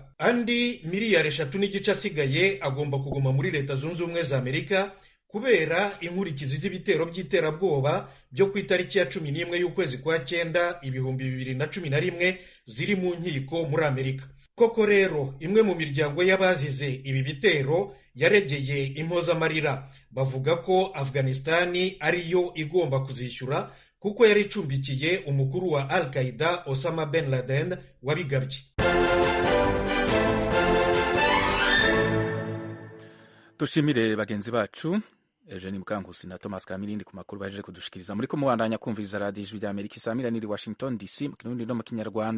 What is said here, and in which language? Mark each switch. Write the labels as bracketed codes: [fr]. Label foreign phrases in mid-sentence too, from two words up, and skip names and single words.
[rw] Andi miliyari 3.5 asigaye agomba kuguma muri Leta Zunze Ubumwe za Amerika kubera inkurikizi z'ibitero by'iterabwoba byo ku itariki ya 11 y'ukwezi kwa 9 2011 ziri mu nkiko muri Amerika. Koko rero imwe mu miryango y'abazize ibi bitero yaregeye impozamarira, bavuga ko Afghanistan ariyo igomba kuzishyura kuko yari icumbikiye umukuru wa Al Qaeda Osama Ben Laden wabigabye. [rn] Dushimire bagenzi bacu Eugenie Mukankusi na Thomas Kamirindi ku makuru baje kudushikiriza. Muri ko mubandanya kumviriza Radio Ijwi rya Amerika isamira niri Washington DC mu Kirundi no mu Kinyarwanda.